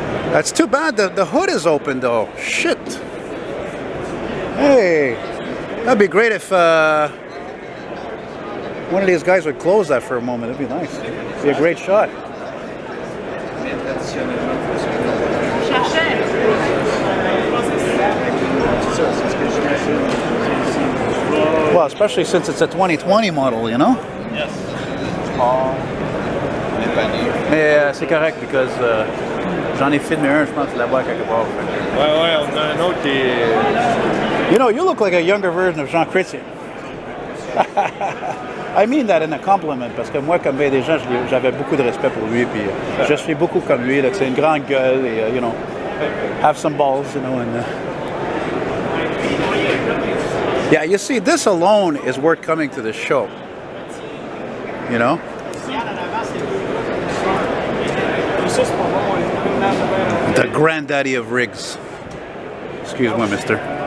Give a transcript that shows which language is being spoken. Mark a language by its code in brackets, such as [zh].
[en] That's too bad the hood is open though. Shit. Hey, that'd be great if one of these guys would close that for a moment. It'd be nice. It'd be a great shot. Well, especially since it's a 2020 model, you know? Yes. [fr] Mais c'est correct because j'en ai filmé un, je pense, là-bas quelque part. Ouais, on a un autre qui est... [en] You know, you look like a younger version of Jean Chrétien. I mean that in a compliment, [fr] parce que moi, comme bien des gens, j'avais beaucoup de respect pour lui, puis je suis beaucoup comme lui, là, c'est une grande gueule, et, [en] you know, have some balls, you know, and... Yeah, you see, this alone is worth coming to the show. You know? The granddaddy of rigs. Excuse me, mister.